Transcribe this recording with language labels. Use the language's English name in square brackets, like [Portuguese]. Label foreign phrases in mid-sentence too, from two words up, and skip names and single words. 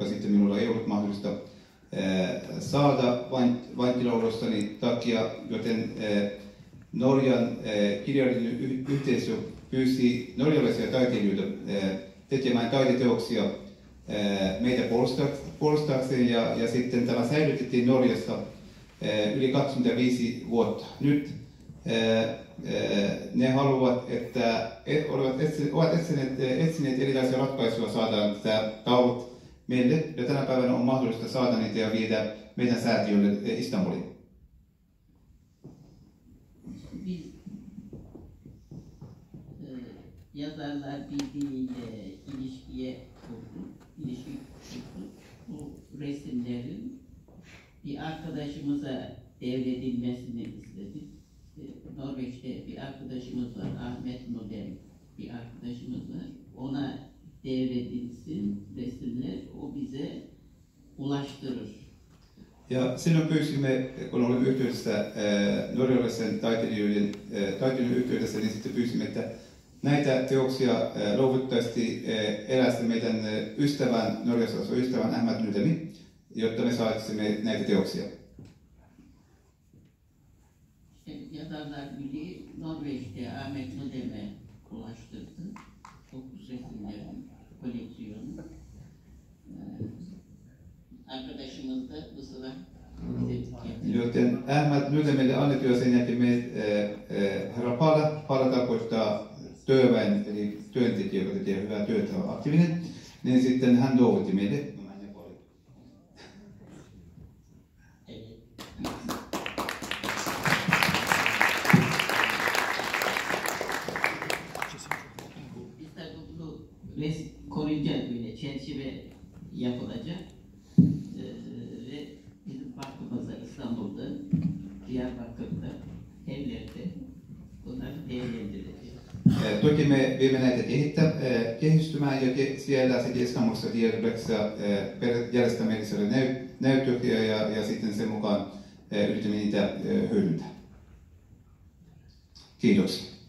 [Finnish] sitten minulla ei ollut mahdollista saada vankilaolossani takia, joten Norjan kirjallinen yhteisö pyysi norjalaisia taiteilijoita tekemään taideteoksia meitä puolustaakseen ja sitten tämä säilytettiin Norjassa yli 25 vuotta. Nyt ne haluavat, että ovat etsineet erilaisia ratkaisuja saada tämä taulut meille, ja tänä päivänä on mahdollista saada niitä ja viedä meidän säätiölle Istanbuliin. [Turkish] Biz Yazarlar Birliği'yle ilişki kurduk. Bu resimlerin bir arkadaşımıza devredilmesini istedik. Norveç'te bir arkadaşımız var, Ahmet Nodem bir arkadaşımız var. Ona devredilsin resimler, o bize ulaştırır. [Finnish] Ja silloin pyysimme, kun olimme yhteydessä norjalaisen taiteilijoiden yhteydessä, niin sitten pyysimme, että näitä teoksia luovuttaisiin erästä meidän ystävän, Norjassa asuu ystävän Ahmet Nodemi, jotta me saisimme näitä teoksia. [Turkish] Yazarlar Birliği Norveç'te Ahmet Nodem'e ulaştırdı. 9 resimlerin koleksiyonu. Arkadaşımız da bu sıra bize getirdi. [Finnish] Joten Ahmet Nodemille annettiin ja sen jälkeen herra Pala tarkoittaa työväen, eli työntekijä, joka tekee hyvää työtä, on aktiivinen, niin sitten hän luovutti meille. [Turkish] Biz tabii bunu koruyacağız, böyle çerçeve yapılacak. Ve bizim parkımızda İstanbul'da, Diyarbakır'da, evlerde bunları değerlendireceğiz. [Finnish] Toki me viemme näitä kehistymään ja siellä sitten Istanbulissa Diyarbakır'ssa järjestämme erilaisia näytöksiä ja sitten sen mukaan yritämme niitä hyödyntää. Kiitoksia.